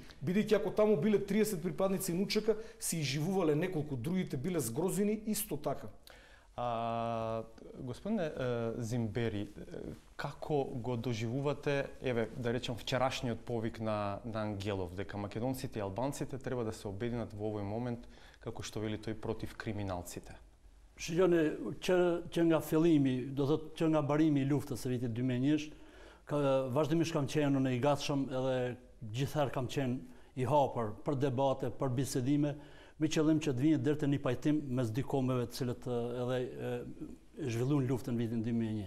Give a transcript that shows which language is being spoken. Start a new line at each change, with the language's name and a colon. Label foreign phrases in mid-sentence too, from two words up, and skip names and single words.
Macedonian: Бидејќи ако таму биле 30 припадници на УЧК, се изживувале неколку, другите биле згрозени исто така. Господине Зимбери, како го доживувате, да речем, вчерашниот повик на Ангелов, дека македонците и албанците треба да се обединат во овој момент, како што вели тој, против криминалците?
Albanian: Shikoni, që nga fillimi, do thot që nga mbarimi I luftës së vitit 2001, vazhdimisht kam qenë në I gatshëm edhe gjithherë kam qenë I hapur për debate, për bisedime, me qëllim që të vinë deri te një pajtim mes dy kombeve të cilët edhe zhvilluan luftën në vitin 2001.